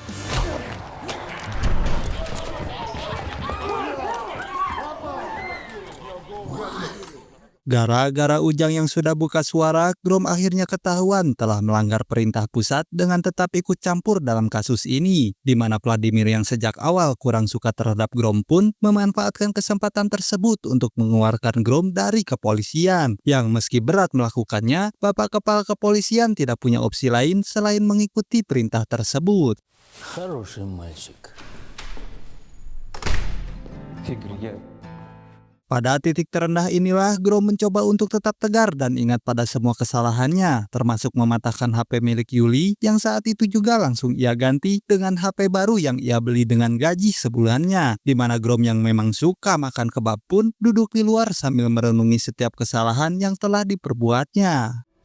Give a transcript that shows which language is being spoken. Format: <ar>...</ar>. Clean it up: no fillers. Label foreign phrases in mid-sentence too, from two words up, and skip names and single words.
<id>Gara-gara Ujang yang sudah buka suara, Grom akhirnya ketahuan telah melanggar perintah pusat dengan tetap ikut campur dalam kasus ini, di mana Vladimir yang sejak awal kurang suka terhadap Grom pun memanfaatkan kesempatan tersebut untuk mengeluarkan Grom dari kepolisian, yang meski berat melakukannya, Bapak Kepala Kepolisian tidak punya opsi lain selain mengikuti perintah tersebut.</id> <ru>Хороший мальчик. Игорь,</ru> <id>Pada titik terendah inilah Grom mencoba untuk tetap tegar dan ingat pada semua kesalahannya, termasuk mematahkan HP milik Yuli yang saat itu juga langsung ia ganti dengan HP baru yang ia beli dengan gaji sebulannya, di mana Grom yang memang suka makan kebab pun duduk di luar sambil merenungi setiap kesalahan yang telah diperbuatnya.</id>